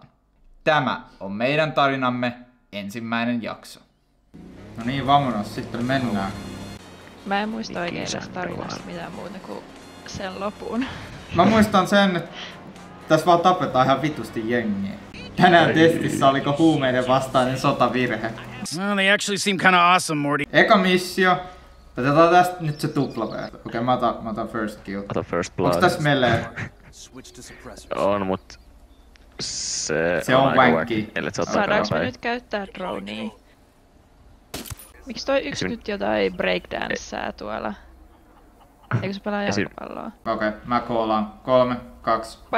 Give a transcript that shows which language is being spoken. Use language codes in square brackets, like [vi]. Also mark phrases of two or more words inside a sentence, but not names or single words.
[fi] Tämä on meidän tarinamme ensimmäinen jakso. No niin, vamonos, sitten mennään. Mä en muista oikein tästä tarinasta mitään muuta kuin sen lopun. Mä muistan sen, että tässä vaan tapetaan ihan vitusti jengiä. Tänään testissä oliko huumeiden vastainen sotavirhe. [en] Well, they actually seem kinda awesome, Morty. [fi] Eka missio. Otetaan tästä nyt se tupla V. Okei, mä otan [en] first kill. [fi] Ota [en] first blood. [fi] Onks tässä melee? On, mut... Se on aika wacky. Saadaanko me nyt käyttää dronea? Miks toi yksi nyt jotain breakdancea tuolla? Eikö se pelaa jalkapalloa? Okei, mä koolaan. 3, 2, 1.